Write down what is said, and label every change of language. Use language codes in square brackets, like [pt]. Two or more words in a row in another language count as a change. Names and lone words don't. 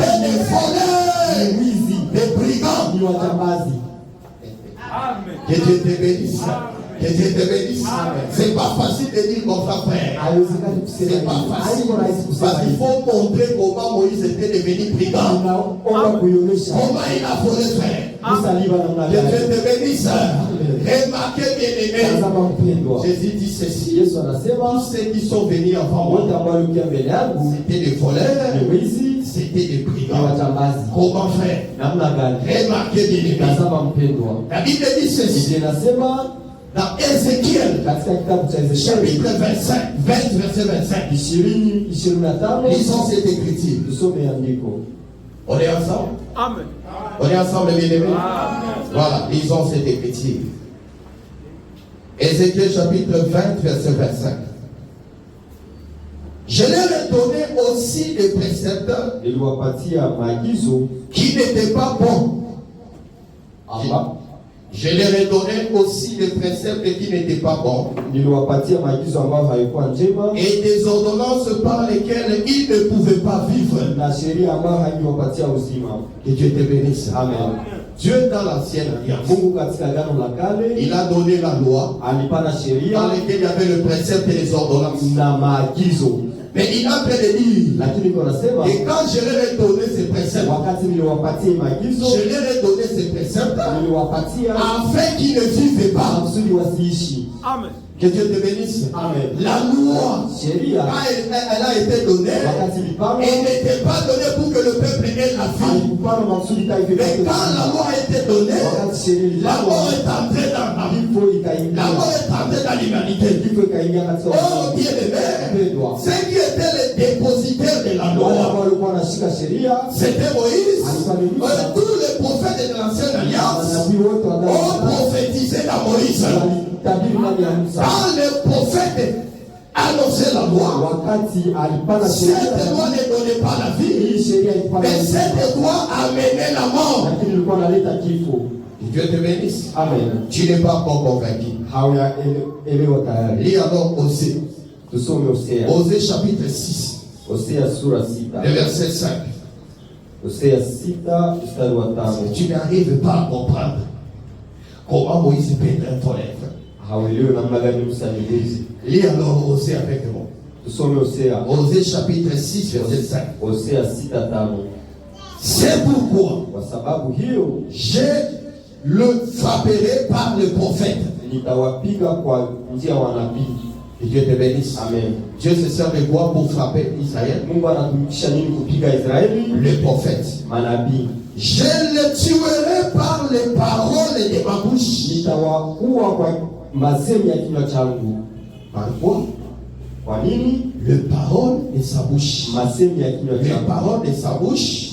[sw] yake [fr] des voleurs, [sw] ni wizi, [fr] des brigands. [sw] ni wajambazi. Amen. [fr] Que Dieu te bénisse. Que Dieu te bénisse. C'est pas facile de dire comme ça, frère. [sw] Haiwezekani kusema [fr] C'est pas [sw] hivi, [fr] facile. [sw] haiko rahisi kusema [fr] Parce qu'il [sw] hivi. [fr] faut montrer comment Moïse était devenu brigand. [sw] Tunaomba kuionyesha [fr] Comment il a volé, frère. [sw] Musa aliva namna [fr] Que Dieu [sw] gani. [fr] te bénisse. Remarquez bien aimé. [sw] Tazama mpendwa, [fr] Jésus dit ceci. [sw] Yesu anasema [fr] Tous ceux qui sont venus avant [sw] wote [fr] moi, [sw] ambao walikuja mbele yangu [fr] c'était des voleurs, [sw] ni wizi, [fr] c'était des [sw] ni [fr] brigands. [sw] wajambazi. [fr] Comment faire? [sw] Namna gani? [fr] Remarquez bien aimé. [sw] Tazama mpendwa, [fr] La Bible dit ceci. [sw] Biblia inasema [fr] Dans Ézéchiel, [sw] katika kitabu cha Ezekieli [fr] chapitre 25, verset 25. 20:25, Lisons cette écriture. [sw] tusome andiko. [fr] On est ensemble? Amen. On est ensemble, bien aimés? Amen. Voilà, lisons cette écriture. Ézéchiel chapitre 20, verset 25. Je leur ai donné aussi des préceptes [sw] Niliwapatia maagizo [fr] qui n'étaient pas bons. [sw] amba [fr] Je leur ai donné aussi des préceptes qui n'étaient pas bons. [sw] niliwapatia maagizo ambayo haikuwa njema [fr] Et des ordonnances par lesquelles ils ne pouvaient pas vivre. [sw] na sheria ambayo haikuwapatia uzima. [fr] Que Dieu te bénisse. Amen. Dieu dans l'ancienne alliance, [sw] Mungu katika agano la kale [fr] il a donné la loi [sw] alipana [fr] dans [sw] sheria [fr] laquelle il y avait le précepte et les ordonnances. [sw] na maagizo, [fr] Mais il a fait de dire, [sw] lakini iko nasema [fr] et quand je leur ai donné ces préceptes, [sw] wakati niliwapatia maagizo [fr] je leur ai donné ces préceptes [sw] niliwapatia [fr] afin qu'ils ne vivent pas. [sw] makusudi wasiishi. Amen. [fr] Que Dieu te bénisse. Amen. La loi, [sw] Sheria [fr] quand elle a été donnée, [sw] wakati ilipangwa [fr] elle n'était pas donnée pour que le peuple ait la vie. [sw] haikupana makusudi taifa [fr] Mais [sw] ipate [fr] quand la [sw] uzima. [fr] loi a été donnée, [sw] Wakati sheria [fr] la mort [sw] ilipangwa [fr] est entrée dans la vie. [sw] kifo [fr] La [sw] ikaingia, [fr] mort est entrée dans l'humanité. [sw] kifo ikaingia katika Oh, ulimwengu. [fr] bien-aimé, [sw] Mpendwa, [fr] ceux qui étaient les dépositaires de la [sw] wale ambao [fr] loi, [sw] walikuwa wanashika sheria, [fr] c'était Moïse. [sw] Alikuwa [fr] Tous les prophètes de l'ancienne alliance [sw] manabii wote wa agano la [fr] ont [sw] kale [fr] prophétisé dans Moïse. [sw] walitabiri ndani ya Musa. [fr] Quand les prophètes annonçaient la loi, [sw] Wakati alipana [fr] cette [sw] sheria, [fr] loi ne donnait pas la vie, [sw] hii sheria ilipana [fr] mais [sw] uzima, [fr] cette loi amenait la mort. [sw] lakini ilikuwa inaleta kifo. [fr] Que Dieu te bénisse. Amen. Tu n'es pas encore convaincu. [sw] Hauyaelewa tayari. [fr] Lis alors Osée. [sw] Tusome Hosea. [fr] Osée chapitre 6, [sw] Hosea sura [fr] le 6. verset 5. [sw] Hosea 6 mstari wa 5. [fr] Tu n'arrives pas à comprendre comment Moïse peut être un voleur. [sw] Hauelewi namna gani Musa ni mwizi. [fr] Lis alors Osée avec moi. [sw] Tusome Hosea. [fr] Osée chapitre 6, verset 5. [sw] Hosea 6:5. [fr] C'est pourquoi [sw] Kwa sababu hiyo [fr] je le frapperai par le prophète. [sw] nitawapiga kwa njia ya wanabii. [fr] Que Dieu te bénisse. Amen. Dieu se sert de quoi pour frapper Israël? [sw] Mungu anatumikisha nini kupiga Israeli? [fr] Le prophète. [sw] Manabii. [fr] Je le tuerai par les paroles de ma bouche. [sw] Nitawaua kwa masemi ya kinywa changu. [fr] Par quoi? [sw] Kwa nini? [fr] Le parole de sa bouche. [sw] Masemi ya kinywa [fr] Les [sw] changu. [fr] paroles de sa bouche,